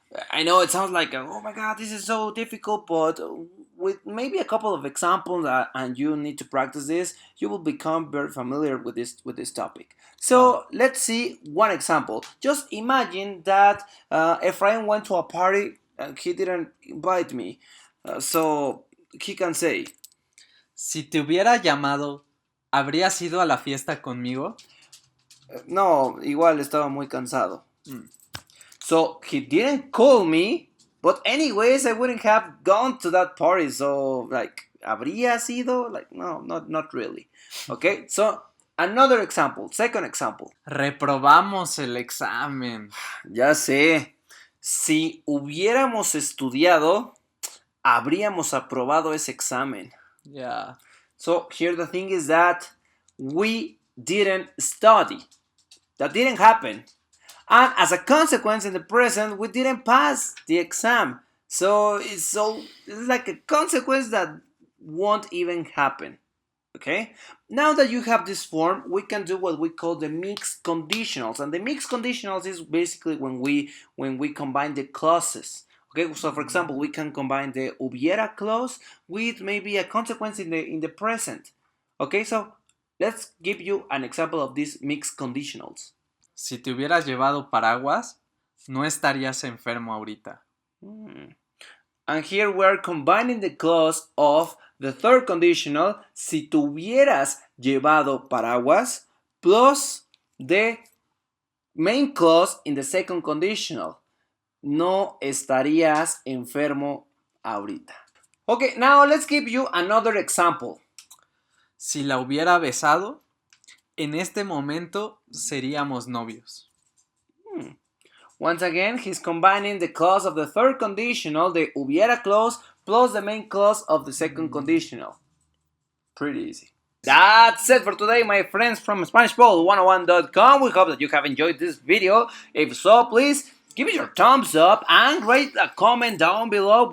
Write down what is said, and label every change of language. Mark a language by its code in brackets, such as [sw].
[en] I know it sounds like, oh my god, this is so difficult, but with maybe a couple of examples and you need to practice this, you will become very familiar with this topic. So let's see one example. Just imagine that Efrain went to a party and he didn't invite me. So he can say, [es] Si te hubiera llamado, ¿habrías ido a la fiesta conmigo? No, igual estaba muy cansado. [en] So he didn't call me, but anyways, I wouldn't have gone to that party. So like, [es] ¿habría sido? [en] Like, no, not really. Okay, so another example, second example. [es] Reprobamos el examen. Ya sé. Si hubiéramos estudiado, habríamos aprobado ese examen. [en] Yeah. So here the thing is that we didn't study. That didn't happen. And as a consequence, in the present, we didn't pass the exam. So it's like a consequence that won't even happen. Okay? Now that you have this form, we can do what we call the mixed conditionals. And the mixed conditionals is basically when we combine the clauses. Okay, so for example, we can combine the hubiera clause with maybe a consequence in the present. Okay, so let's give you an example of these mixed conditionals. [es] Si te hubieras llevado paraguas, no estarías enfermo ahorita. [en] And here we're combining the clause of the third conditional, [es] si tuvieras llevado paraguas, [en] plus the main clause in the second conditional. [es] No estarías enfermo ahorita. [en] Okay, now let's give you another example. [es] Si la hubiera besado, en este momento seríamos novios. [en] Once again, he's combining the clause of the third conditional, the hubiera clause, plus the main clause of the second conditional. Pretty easy. That's it for today, my friends from SpanishPod101.com. We hope that you have enjoyed this video. If so, please give it your thumbs up and write a comment down below.